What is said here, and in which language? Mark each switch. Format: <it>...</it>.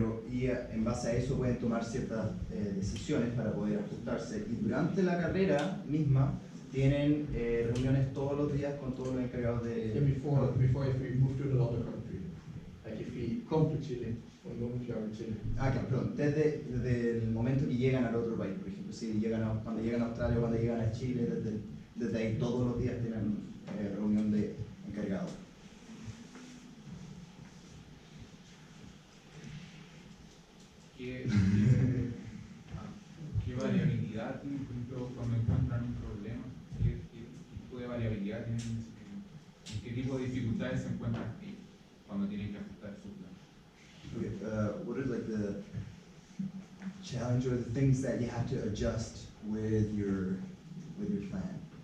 <es>Y en base a eso pueden tomar ciertas decisiones para poder ajustarse. Y durante la carrera misma tienen reuniones todos los días con todos los encargados de...</es> <en>Yeah, before if we move to another country, like if we come to Chile, or the moment we are in Chile.</en> <es>Claro, perdón, desde el momento que llegan al otro país, por ejemplo, si cuando llegan a Australia o cuando llegan a Chile, desde ahí todos los días tienen reunión de encargados. ¿Qué variabilidad tienen, por ejemplo, cuando encuentran un problema? ¿Qué tipo de variabilidad tienen? ¿En qué tipo de dificultades se encuentran cuando tienen que ajustar su plan?</es> <en>Okay, what are like the challenge or the things that you have to adjust with your plan?</en>